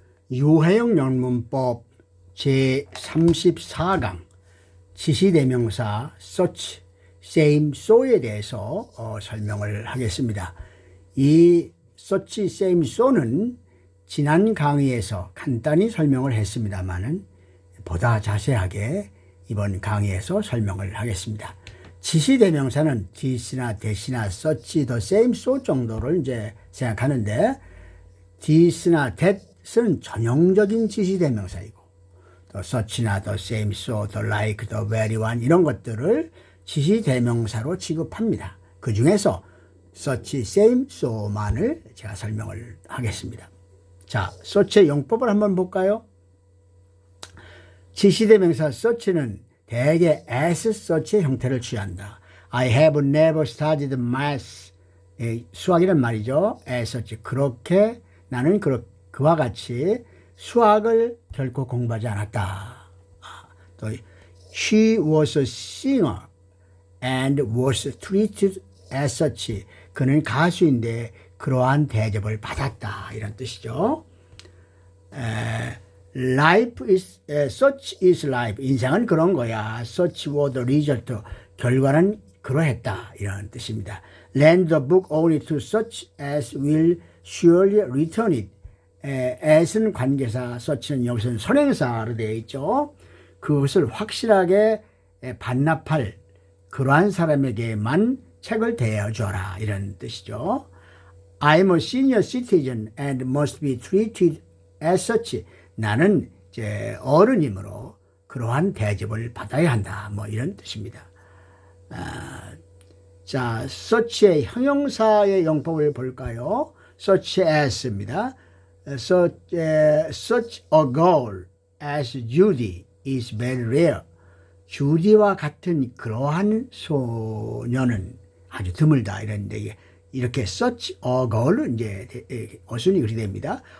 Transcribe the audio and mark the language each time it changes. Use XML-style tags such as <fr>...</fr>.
<ko>유해영 영문법 제34강 지시대명사 such, same, so에 대해서 설명을 하겠습니다. 이 such, same, so는 지난 강의에서 간단히 설명을 했습니다만은 보다 자세하게 이번 강의에서 설명을 하겠습니다. 지시대명사는 this나 that이나 such, the same, so 정도를 이제 생각하는데 this나 that은 전형적인 지시대명사이고 또 such나 the same, so, the like, the very one 이런 것들을 지시대명사로 취급합니다. 그 중에서 such, same, so만을 제가 설명을 하겠습니다. 자, such의 용법을 한번 볼까요? 지시대명사 such는 대개 as such의 형태를 취한다.</ko> <en>I have never studied math.</en> <ko>수학이란 말이죠. as such. 그렇게 나는 그와 같이 수학을 결코 공부하지 않았다. 또</ko> <en>She was a singer and was treated as such.</en> <ko>그는 가수인데 그러한 대접을 받았다. 이런 뜻이죠.</ko> <en>Life is such is life.</en> <ko>인생은 그런 거야.</ko> <en>Such was the result.</en> <ko>결과는 그러했다. 이런 뜻입니다.</ko> <en>Lend the book only to such as will surely return it.</en> <ko>as는 관계사, such는 여기서는 선행사로 되어 있죠. 그것을 확실하게 반납할 그러한 사람에게만 책을 대여줘라. 이런 뜻이죠.</ko> <en>I'm a senior citizen and must be treated as such.</en> <ko>나는 이제 어른이므로 그러한 대접을 받아야 한다. 뭐 이런 뜻입니다. 자, such의 형용사의 용법을 볼까요? such as입니다.</ko> <en>Such a girl as Judy is very rare.</en> <ko>주디와 같은 그러한 소녀는 아주 드물다. 이런데 이렇게 such a girl 이제 어순이 그렇게 됩니다.</ko>